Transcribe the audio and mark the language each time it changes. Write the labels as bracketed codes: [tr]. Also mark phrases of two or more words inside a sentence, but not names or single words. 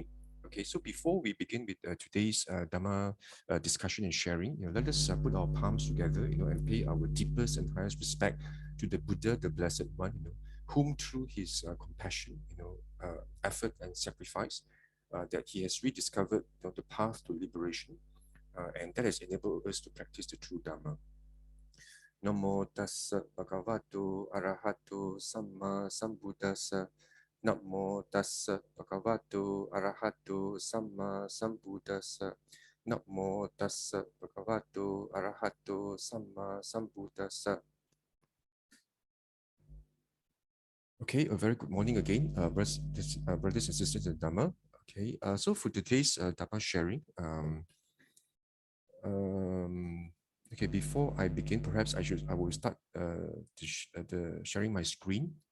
[en] Okay, so before we begin with today's Dhamma discussion and sharing, let us put our palms together, and pay our deepest and highest respect to the Buddha, the Blessed One, whom through his compassion, effort and sacrifice, that he has rediscovered the path to liberation, and that has enabled us to practice the true Dhamma. [pi] Namo tassa bhagavato arahato samma sambuddhassa. Namo tassa bhagavato arahato samma sambuddhassa. Namo tassa bhagavato arahato samma sambuddhassa. [en] Okay, a very good morning again, brothers and sisters in Dhamma. Okay, so for today's Dhamma sharing, okay, before I begin, perhaps I will start the sharing my screen.